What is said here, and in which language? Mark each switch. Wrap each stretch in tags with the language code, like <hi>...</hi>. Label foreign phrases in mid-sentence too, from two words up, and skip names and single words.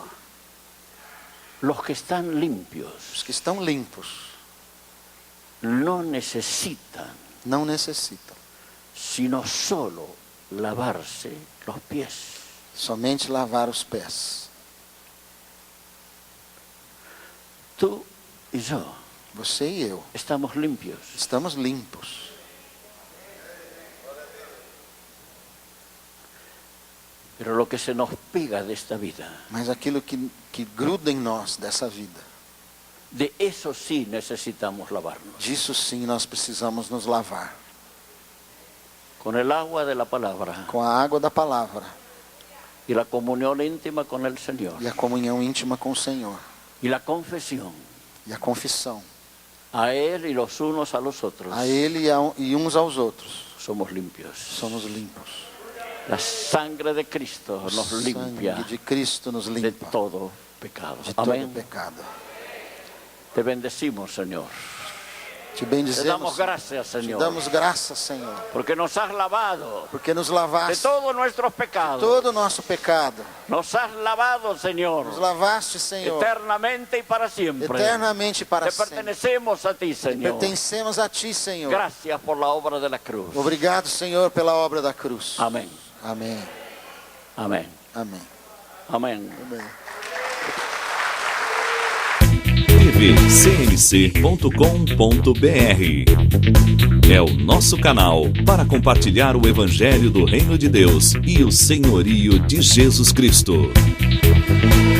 <es>Los que están limpios</es> <pt>Os que estão limpos</pt> <es>no necesitan</es> <pt>não necessitam</pt> <es>sino solo lavarse los pies.</es> <pt>somente lavar os pés.</pt> <es>Tú y yo</es> <pt>Você e eu</pt> <es>estamos limpios.</es> <pt>estamos limpos.</pt> <es>Pero lo que se nos pega de esta vida,</es> <pt>Mas aquilo que gruda em nós dessa vida,</pt> <es>de eso sí necesitamos lavarnos.</es> <pt>disso sim nós precisamos nos lavar.</pt> <es>Con el agua de la palabra</es> <pt>Com a água da palavra</pt> <es>y la comunión íntima con el Señor</es> <pt>e a comunhão íntima com o Senhor.</pt> <es>y la confesión</es> <pt>E a confissão</pt> <es>a Él y los unos a los otros,</es> <pt>a Ele e uns aos outros.</pt> <es>somos limpios.</es> <pt>Somos limpos.</pt> <es>La sangre de Cristo</es> <pt>O</pt> <es>nos limpia</es> <pt>sangue de Cristo nos</pt> <es>de</es> <pt>limpa</pt> <es>todo pecado.</es> <pt>de todo</pt> <es>Amén.</es> <pt>pecado.</pt> <es>Te bendecimos, Señor.</es> <pt>Te Te bendizemos,</pt> <es>damos gracias, te Señor,</es> <pt>damos graças, Senhor,</pt> <es>porque nos has lavado</es> <pt>porque nos</pt> <es>de</es> <pt>lavaste</pt> <es>todos nuestros pecados.</es> <pt>todo o nosso pecado.</pt> <es>Nos has lavado, Señor,</es> <pt>Nos lavaste, Senhor,</pt> <es>eternamente y para siempre.</es> <pt>eternamente para</pt> <es>Te</es> <pt>sempre.</pt> <es>pertenecemos a ti, Señor.</es> <pt>Pertencemos a Ti, Senhor.</pt> <es>Gracias por la obra de la cruz.</es> <pt>Obrigado, Senhor, pela obra da cruz.</pt> <es>Amén.</es> <pt>Amém.</pt> <es>Amén.</es> <pt>Amém.</pt> <es>Amén.</es> <pt>Amém. tvcmc.com.br é o nosso canal para compartilhar o Evangelho do Reino de Deus e o senhorio de Jesus Cristo.</pt>